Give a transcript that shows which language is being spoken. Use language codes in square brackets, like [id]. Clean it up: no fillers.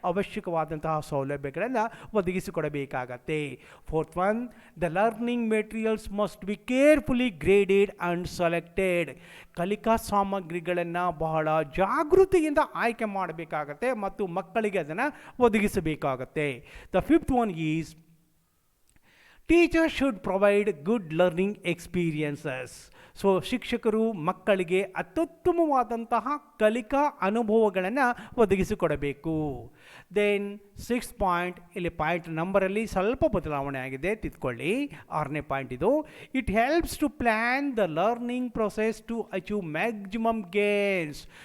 [kn] ಅವಶ್ಯಕವಾದಂತಹ ಸೌಲಭ್ಯಗಳನ್ನು ಒದಗಿಸಿಕೊಡಬೇಕಾಗತ್ತೆ. [en] Fourth one, the learning materials must be carefully graded and selected. [kn] ಕಲಿಕಾ ಸಾಮಗ್ರಿಗಳನ್ನು ಬಹಳ ಜಾಗೃತಿಯಿಂದ ಆಯ್ಕೆ ಮಾಡಬೇಕಾಗತ್ತೆ ಮತ್ತು ಮಕ್ಕಳಿಗೆ ಅದನ್ನು ಒದಗಿಸಬೇಕಾಗತ್ತೆ. [en] The fifth one is, teachers should provide good learning experiences. [kn] So ಶಿಕ್ಷಕರು ಮಕ್ಕಳಿಗೆ ಅತ್ಯುತ್ತಮವಾದಂತಹ ಕಲಿಕಾ ಅನುಭವಗಳನ್ನು ಒದಗಿಸಿಕೊಡಬೇಕು. ದೆನ್ 6 ಪಾಯಿಂಟ್, ಇಲ್ಲಿ ಪಾಯಿಂಟ್ ನಂಬರಲ್ಲಿ ಸ್ವಲ್ಪ ಬದಲಾವಣೆ ಆಗಿದೆ, ತಿದ್ಕೊಳ್ಳಿ. 6ನೇ ಪಾಯಿಂಟ್ ಇದು. [en] It helps to plan the learning process to achieve maximum gains.